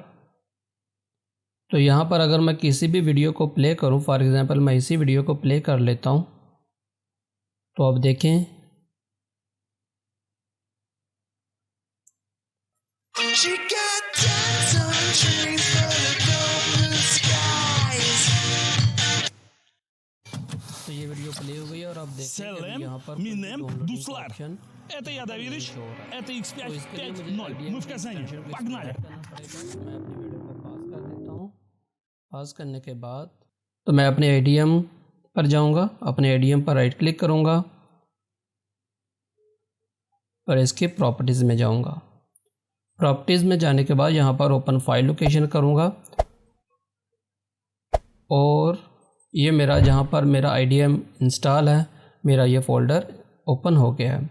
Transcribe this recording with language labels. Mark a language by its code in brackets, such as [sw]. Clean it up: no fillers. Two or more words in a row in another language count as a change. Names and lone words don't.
[hi] तो यहाँ पर अगर मैं किसी भी वीडियो को प्ले करूँ, [en] for example [hi] मैं इसी वीडियो को प्ले कर लेता हूँ, तो आप देखें तो ये वीडियो प्ले हो गई और आप देखें यहाँ पर ऑप्शन। [ru] Это я, Давидыч. Это X5 5.0. Мы в Казани. Погнали. [hi] मैं अपनी वीडियो को पास कर देता हूँ। पास करने के बाद तो मैं अपने IDM पर जाऊँगा, अपने IDM पर [en] right click [hi] करूँगा और इसके प्रॉपर्टीज़ में जाऊँगा। प्रॉपर्टीज़ में जाने के बाद यहाँ पर [en] open file location [hi] करूँगा और ये मेरा जहाँ पर मेरा IDM इंस्टॉल है, मेरा ये फ़ोल्डर ओपन हो गया है।